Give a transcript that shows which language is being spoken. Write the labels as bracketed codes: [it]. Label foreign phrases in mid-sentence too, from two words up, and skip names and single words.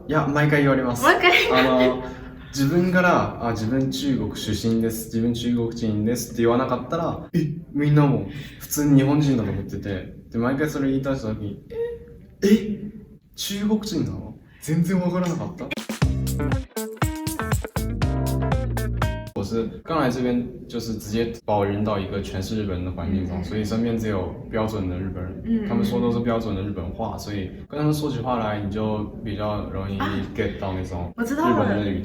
[ja] いや、毎回言われます。毎回自分から自分中国出身です、自分中国人ですって言わなかったら、みんなも普通に日本人だと思ってて、で、毎回それ言い出した時に、中国人なの？全然わからなかった。 [zh] 我是刚来这边，就是直接把我扔到一个全是日本人的环境中，所以身边只有标准的日本人，他们说都是标准的日本话，所以跟他们说起话来，你就比较容易 get 到那种日本人的语调。